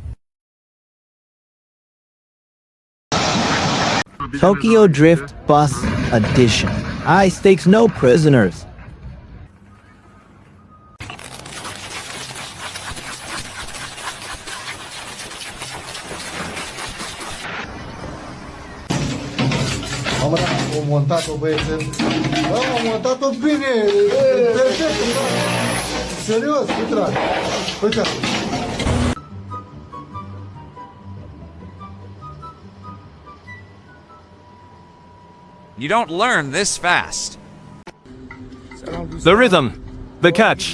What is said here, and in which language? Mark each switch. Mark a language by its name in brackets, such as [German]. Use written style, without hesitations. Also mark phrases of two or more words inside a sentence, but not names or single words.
[English] Tokyo Drift Bus Edition. High stakes, no prisoners. [Romanian] Am montat-o, băiețel. Bă, am montat-o bine. Perfect. Serios, cu drag. Uite. [English] You don't learn this fast. The rhythm. The catch.